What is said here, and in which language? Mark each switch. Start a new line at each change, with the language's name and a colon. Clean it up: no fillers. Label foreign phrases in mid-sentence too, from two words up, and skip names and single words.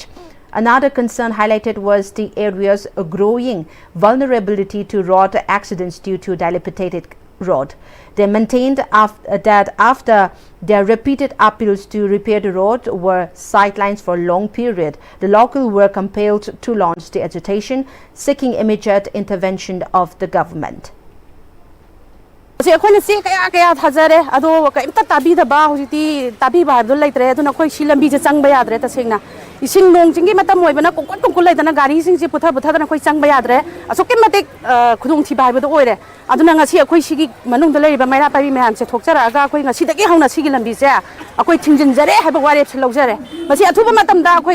English: Another concern highlighted was the area's growing vulnerability to road accidents due to dilapidated road. They maintained that after their repeated appeals to repair the road were sidelined for a long period, the local were compelled to launch the agitation, seeking immediate intervention of the government.
Manipuri: ꯑꯩꯈꯣꯏꯅ ꯆꯦ ꯀꯌꯥ ꯊꯥꯖꯔꯦ ꯑꯗꯣ ꯀꯩꯝꯇ ꯇꯥꯕꯤꯗꯕ ꯍꯧꯖꯤꯛꯇꯤ ꯇꯥꯕꯤꯕ ꯍꯥꯏꯕꯗꯣ ꯂꯩꯇ꯭ꯔꯦ ꯑꯗꯨꯅ ꯑꯩꯈꯣꯏ ꯁꯤ ꯂꯝꯕꯤꯁꯦ ꯆꯪꯕ ꯌꯥꯗ꯭ꯔꯦ ꯇꯁꯦꯡꯅ ꯏꯁꯤꯡ ꯅꯣꯡ ꯆꯤꯡꯒꯤ ꯃꯇꯝ ꯑꯣꯏꯕꯅ ꯀꯣꯡꯀꯣꯟ ꯂꯩꯗꯅ ꯒꯥꯔꯤꯁꯤꯡꯁꯦ ꯄꯨꯊꯗꯅ ꯑꯩꯈꯣꯏ ꯆꯪꯕ ꯌꯥꯗ꯭ꯔꯦ ꯑꯁꯨꯛꯀꯤ ꯃꯇꯤꯛ ꯈꯨꯗꯣꯡꯊꯤꯕ ꯍꯥꯏꯕꯗꯣ ꯑꯣꯏꯔꯦ ꯑꯗꯨꯅ ꯉꯁꯤ ꯑꯩꯈꯣꯏ ꯁꯤꯒꯤ ꯃꯅꯨꯡꯗ ꯂꯩꯔꯤꯕ ꯃꯩꯔꯥ ꯄꯥꯏꯕꯤ ꯃꯌꯥꯝꯁꯦ ꯊꯣꯛꯆꯔꯛꯑꯒ ꯑꯩꯈꯣꯏ ꯉꯁꯤꯗꯒꯤ ꯍꯧꯅ ꯁꯤꯒꯤ ꯂꯝꯕꯤꯁꯦ ꯑꯩꯈꯣꯏ ꯊꯤꯡꯖꯤꯟꯖꯔꯦ ꯍꯥꯏꯕ ꯋꯥꯔꯦꯞꯁꯦ ꯂꯧꯖꯔꯦ ꯃꯁꯤ ꯑꯊꯨꯕ ꯃꯇꯝꯗ ꯑꯩꯈꯣꯏ